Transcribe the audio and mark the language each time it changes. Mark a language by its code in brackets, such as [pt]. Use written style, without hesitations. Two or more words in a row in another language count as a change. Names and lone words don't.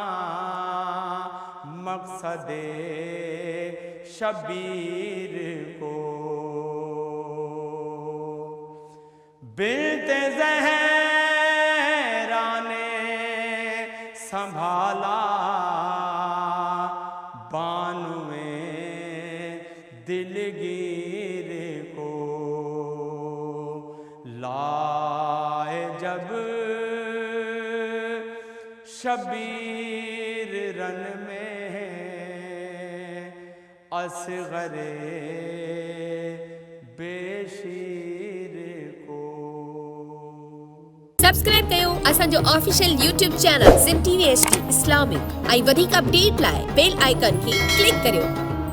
[ur] مقصد شبیر کو بنت زہرا نے سنبھالا بانوے دلگیر کو لائے جب شبیر رن میں اصغر بے شیر کو [sd] سبسڪرائب कयो असांजो [en] official YouTube channel [sd] सिंध TV HD इस्लामिक ऐं वधीक अपडेट लाइ [en] bell icon [sd] खे क्लिक करियो।